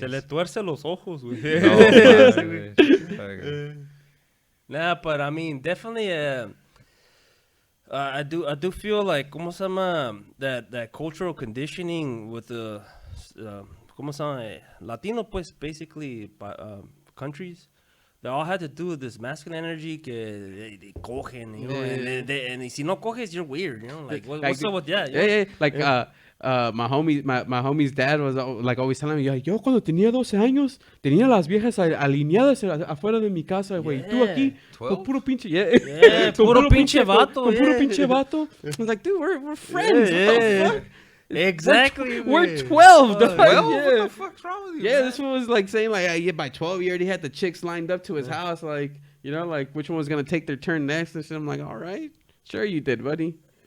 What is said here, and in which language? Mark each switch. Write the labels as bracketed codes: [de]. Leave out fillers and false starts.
[es] Se le tuerce los ojos, güey. No mames. [en] Nah, but I mean, definitely, I do feel like, [es] ¿cómo se llama? [en] That cultural conditioning with the, [es] ¿cómo se llama? [en] Latino, pues, basically, countries. They all had to do with this masculine energy que they cogen, you know, and [es] si no coges, [en] you're weird, you know, like what's up with that? Yeah, like my homie's dad was like always telling me, [es] yo cuando tenía 12 años tenía las viejas alineadas afuera de mi casa, güey. Tú aquí con puro pinche, puro pinche vato, con puro pinche vato. [en] I was like, dude, we're friends. What the fuck? Exactly. We're 12. What the fuck's wrong with you? Yeah, this one was like saying like, by 12 he already had the chicks lined up to his house. Like, You know, like which one was gonna take their turn next and shit. I'm like, all right, sure you did, buddy.